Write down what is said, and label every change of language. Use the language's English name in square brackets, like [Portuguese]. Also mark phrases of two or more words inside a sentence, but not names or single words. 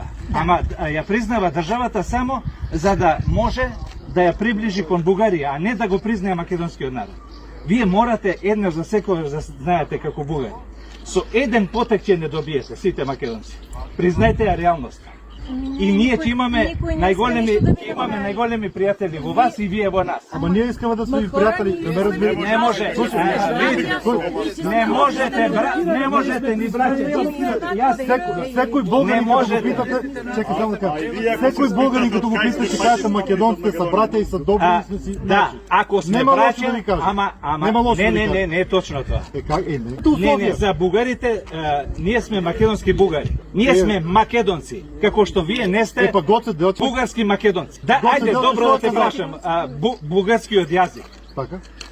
[Macedonian] Ама ја признава државата само за да може да ја приближи кон Бугарија, а не да го признае македонскиот народ. Вие морате еднаш за секојаш да знаете како бугари. Со еден потек ќе не добиете сите македонци. Признајте ја реалноста. И ние ќе имаме најголеми пријатели во вас и вие во нас. [Bulgarian] Ама ние искаме да сме ви приятели. Не ме разбирате. [Macedonian] Не може. Не можете ни браќа. [Bulgarian] Секој българин [Macedonian] Не [Bulgarian] като го [Macedonian] можете. [Bulgarian] питате, чекай само да кажа. Секој българин като го питате, ще кажете македонците са братя и са добри и сме си. [Macedonian] Да, ако сме Нема лошо да ви браќа, кажа. ама Нема лошо да ви кажа. не е точно тоа. Не. За бугарите, ние сме македонски бугари. Ние сме македонци, како што вие не сте Па Гоце Делчев, бугарски македонци. Да, Гоце ајде, Делчев, добро да те што е прашам, бугарскиот јазик,